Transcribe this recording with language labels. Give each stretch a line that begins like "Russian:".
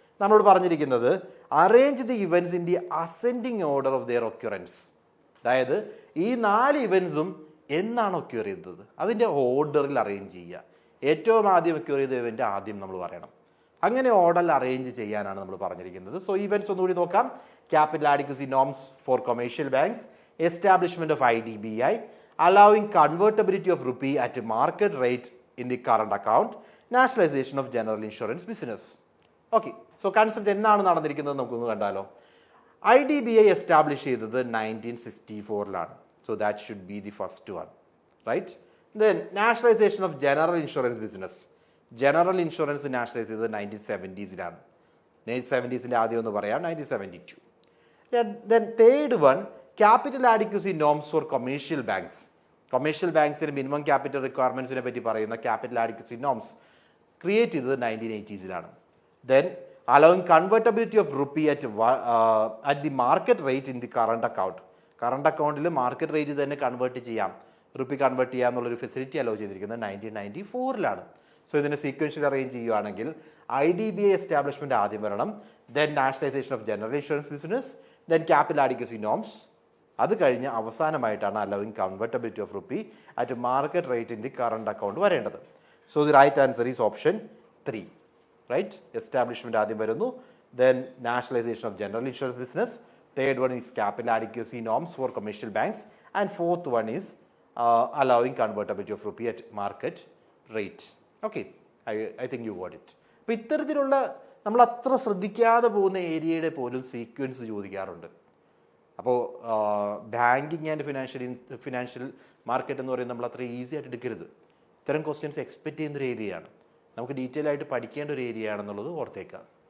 Malayalam: നമ്മളോട് പറഞ്ഞിരിക്കുന്നത്
English: Arrange the events in the ascending order of their occurrence.
Malayalam: അതായത് ഈ 4 ഇവൻറ്റ്സും എന്നാണ് ഒക്യൂർ ചെയ്തത് അതിൻ്റെ ഓർഡറിൽ അറേഞ്ച് ചെയ്യുക. ഏറ്റവും ആദ്യം ഒക്യൂർ ചെയ്ത ഇവൻറ്റ് ആദ്യം നമ്മൾ പറയണം. അങ്ങനെ ഓർഡറിൽ അറേഞ്ച് ചെയ്യാനാണ് നമ്മൾ പറഞ്ഞിരിക്കുന്നത്. സോ ഇവൻറ്റ്സ് ഒന്നുകൂടി നോക്കാം.
English: Capital adequacy norms for commercial banks, establishment of IDBI, allowing convertibility of rupee at market rate in the current account, nationalization of general insurance business.
Malayalam: Okay, so concept എന്നാണ് നടന്നിരിക്കുന്നത് നമുക്കൊന്ന് കണ്ടാലോ. IDBI establish ചെയ്തത് 1964ലാണ്.
English: So that should be the first one, right? Then nationalization of general insurance business,
Malayalam: general insurance nationalise ചെയ്തത് 1970സിലാണ്. 1970സിൻ്റെ ആദ്യം ഒന്ന് പറയാം,
English: 1972. Then third one, capital adequacy norms for commercial banks.
Malayalam: Commercial ബാങ്ക്സിന് minimum capital റിക്വയർമെന്റ്സിനെ പറ്റി പറയുന്ന capital adequacy norms create ചെയ്തത് 1980സിലാണ്.
English: Then allowing convertibility of rupee at the market rate in the current account.
Malayalam: Current അക്കൗണ്ടിൽ market rate തന്നെ convert ചെയ്യാം, rupee convert ചെയ്യാം എന്നുള്ളൊരു facility hello ചെയ്തിരിക്കുന്നത് 1994ലാണ്. So ഇതിനെ സീക്വൻഷ്യൽ അറേഞ്ച് ചെയ്യുകയാണെങ്കിൽ IDBI എസ്റ്റാബ്ലിഷ്മെന്റ് ആദ്യം വരണം,
English: Then nationalization of general insurance business, then capital adequacy norms.
Malayalam: അത് കഴിഞ്ഞ് അവസാനമായിട്ടാണ്
English: allowing convertibility of rupee at market rate in the current account
Malayalam: വരേണ്ടത്.
English: So the right answer is option 3. Right, establishment
Malayalam: ആദ്യം വരുന്നു,
English: Then nationalization of general insurance business, third one is capital adequacy norms for commercial banks, and fourth one is allowing convertibility of rupee at market rate. Okay, I think you got it.
Malayalam: അപ്പോൾ ഇത്തരത്തിലുള്ള നമ്മൾ അത്ര ശ്രദ്ധിക്കാതെ പോകുന്ന ഏരിയയുടെ പോലും sequence ചോദിക്കാറുണ്ട്. അപ്പോൾ ബാങ്കിങ് ആൻഡ് ഫിനാൻഷ്യൽ മാർക്കറ്റ് എന്ന് പറയുന്നത് നമ്മൾ അത്ര ഈസി ആയിട്ട് എടുക്കരുത്. ഇത്തരം ക്വസ്റ്റ്യൻസ് എക്സ്പെക്ട് ചെയ്യുന്നൊരു ഏരിയയാണ്, നമുക്ക് ഡീറ്റെയിൽ ആയിട്ട് പഠിക്കേണ്ട ഒരു ഏരിയ ആണെന്നുള്ളത് ഓർത്തേക്കാം.